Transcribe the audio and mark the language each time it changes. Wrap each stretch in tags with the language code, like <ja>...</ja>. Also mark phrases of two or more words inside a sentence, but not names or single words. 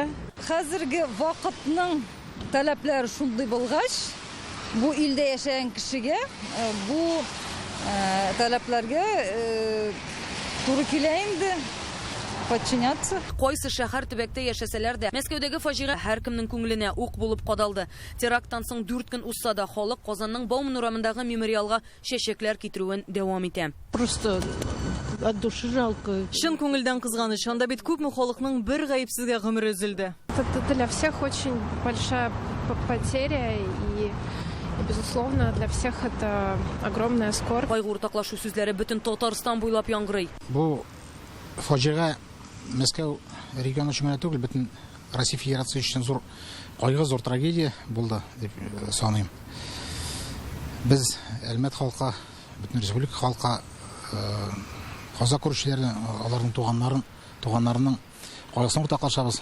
<tt>Хәзерге вакытның таләпләре шундый булгач, бу илдә яшәгән кешегә бу таләпләргә туры килә инде.</tt> <ru>Подчиняться.</ru> <tt>Кайсы шәһәр төбәктә яшәсәләр дә, Мәскәүдәге фаҗига һәркемнең күңеленә ук булып кадалды. Теракттан соң 4 көн узса да халык Казанның Бауман урамындагы мемориалга чәчәкләр китерүен дәвам итә.</tt> <ru>Просто от души жалко.</ru> <tt>Шын күңелдән кызганыч, анда бит күпме халыкның бер гаепсезгә гомере өзелде.</tt> <ru>Это для всех очень большая потеря и безусловно для всех это огромная скорбь.</ru> <tt>Кайгы уртаклашу сүзләре бөтен Татарстан буйлап яңгырый. Бу фаҗига Мәскәү регионы өчен генә түгел, бөтен Россия Федерациясе өчен зур кайгы, зур трагедия булды дип саныйм. Без Әлмәт халкы, бөтен республика халкы, каза күрүчеләрне, аларның туганнарының кайгысын уртаклашабыз.</tt>